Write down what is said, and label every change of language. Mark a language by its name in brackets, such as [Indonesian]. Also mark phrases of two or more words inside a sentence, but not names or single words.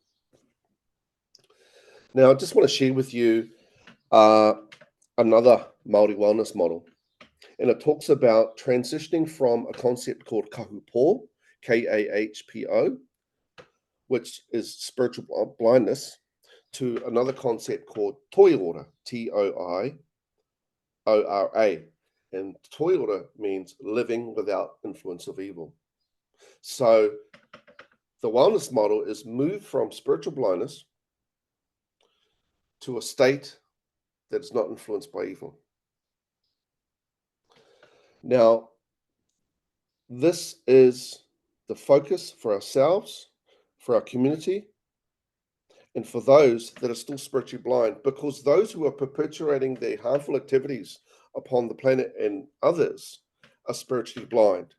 [English] Now, I just want to share with you another Māori wellness model, and it talks about transitioning from a concept called kahupō, Kahpo, which is spiritual blindness, to another concept called toiora, Toiora. And toiora means living without influence of evil. So the wellness model is move from spiritual blindness to a state that is not influenced by evil. Now, this is the focus for ourselves, for our community, and for those that are still spiritually blind, because those who are perpetuating their harmful activities upon the planet and others are spiritually blind.